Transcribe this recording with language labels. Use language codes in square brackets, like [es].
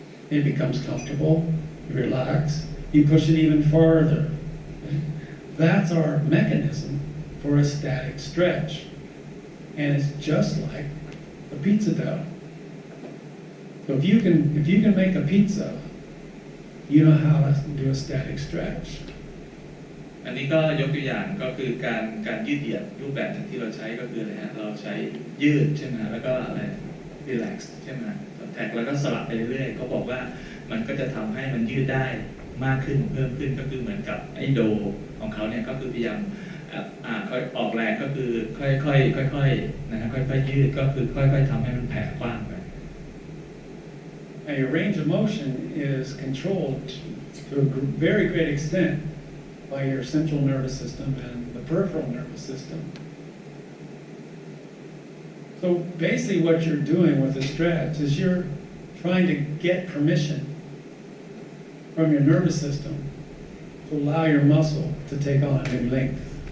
[en] It becomes comfortable. You relax. You push it even farther. Okay. That's our mechanism for a static stretch, and it's just like a pizza dough. So if you can make a pizza, you know how to do a static stretch. [th] อันนี้ก็ยกตัวอย่างก็คือการยืดเหยียดรูปแบบที่เราใช้ก็คืออะไรฮะเราใช้ยืดใช่ไหมแล้วก็อะไร relax ใช่ไหมแท็กแล้วก็สลับไปเรื่อยๆเขาบอกว่ามันก็จะทำให้มันยืดได้มากขึ้นเพิ่มขึ้นก็คือเหมือนกับไอ้โดของเขาเนี่ยก็คือพยายามค่อยออกแรงก็คือค่อยๆนะฮะค่อยๆยืดก็คือค่อยๆทำให้มันแผ่กว้างไป [en] And your range of motion is controlled to a very great extent by your central nervous system and the peripheral nervous system. So basically what you're doing with the stretch is you're trying to get permission from your nervous system to allow your muscle to take on a new length.